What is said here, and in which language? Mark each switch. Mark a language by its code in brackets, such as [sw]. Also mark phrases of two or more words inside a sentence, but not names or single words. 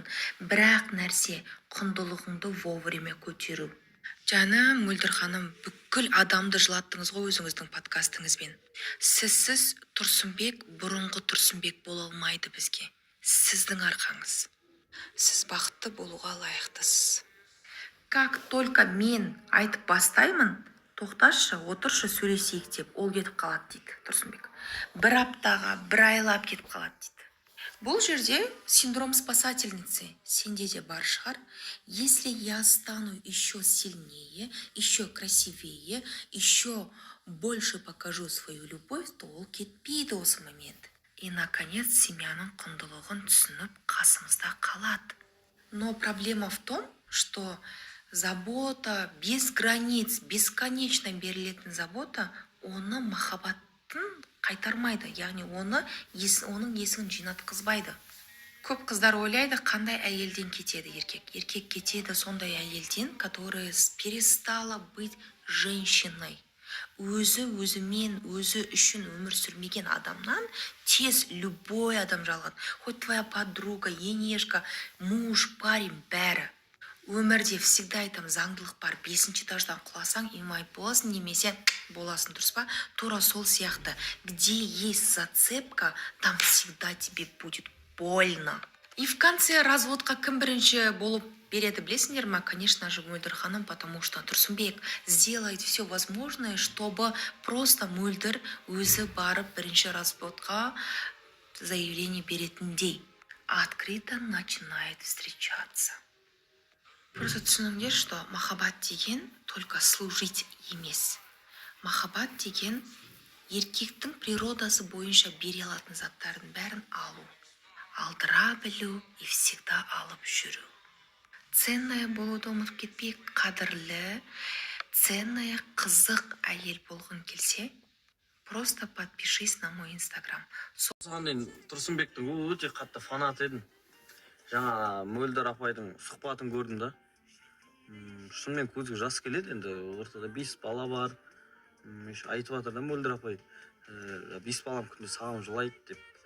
[kk] Бірақ нәрсе құндылығыңды вовремя көтеру. Жаны Мөлдір ханым, бүкіл адамды жылаттыңыз ғой өзіңіздің подкастыңызбен. Сізсіз Тұрсынбек бұрынғы Тұрсынбек бола алмайды бізге. Сіздің арқаңыз. Сіз бақытты болуға лайықтысыз. [ru] Как только [kk] мен айтып бастаймын, тоқташы, отыршы, сөйлесейік деп, ол кетіп қалады дейді Тұрсынбек. Бір аптаға, бір айлап кетіп қалады дейді. Бұл жерде [ru] синдром спасательницы [kk] сенде де бар шығар. [ru] Если я стану еще сильнее, еще красивее, еще больше покажу свою любовь, то [kk] ол кетпейді осы момент. [ru] И, наконец, [kk] семьяның құндылығын түсініп қасымызда қалады. [ru] Но проблема в том, что забота без границ, бесконечно берілетін забота, [kk] оны махаббаттың қайтармайды, яғни оның есігін жинатқызбайды. Көп қыздар ойлайды, қандай әйелден кетеді еркек. Еркек кетеді сондай әйелден, [ru] которая перестала быть женщиной. [kk] Өзі үшін өмір сүрмеген адамнан тез любой адам жалған. [ru] Хоть твоя подруга, енешка, муж, парень, [kk] бәрі. Өмірде всегда айтам, заңдылық бар. 5-ші этаждан құласаң, имайып боласың, немесе боласың, дұрыс па? Тура сол сияқты. [ru] Где есть зацепка, там всегда тебе будет больно. И в конце [kk] разводқа кім бірінші болып береді, білесіңдер ма? [ru] Конечно же, Мөлдір ханым, потому что Тұрсынбек сделает все возможное, чтобы просто Мөлдір [kk] өзі барып бірінші разводқа заявление беретіндей. [ru] Открыто начинает встречаться. [kk] Просто түсініңдер, что махаббат деген [ru] только служить [kk] емес. Махаббат деген еркектің природасы бойынша бере алатын заттардың бәрін алу. Алдыра білу [ru] и всегда [kk] алып жүру. Ценная болуды ұмытып кетпейік, қадірлі, ценная, қызық әйел болғың келсе, [ru] просто подпишись на мой инстаграм. [kk] Мен Тұрсынбектің өте қатты фанат едім. Жаңа Мөлдір апайдың сұхбатын көрдім да. Шынымен көзге жас келеді, енді ортада 5 бала бар. Айтып жатыр да Мөлдір апай, 5 балам күнде саған жылайды деп.